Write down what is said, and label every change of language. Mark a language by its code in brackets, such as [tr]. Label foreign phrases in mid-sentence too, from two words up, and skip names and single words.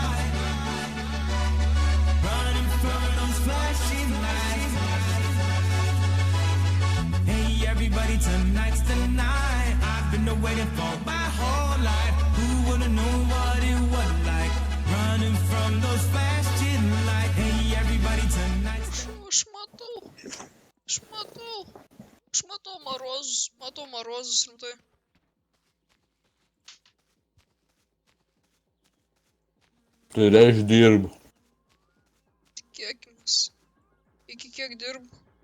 [en] Running from those flashing lights. Hey everybody, tonight's the night. I've been waiting for my whole life. Who would've known what it was like? Running from those flashing lights. Hey everybody, tonight. [lt] Aš matau morozus rimtai. Tai reiš dirbu. Tikėkimės. Iki kiek dirbu.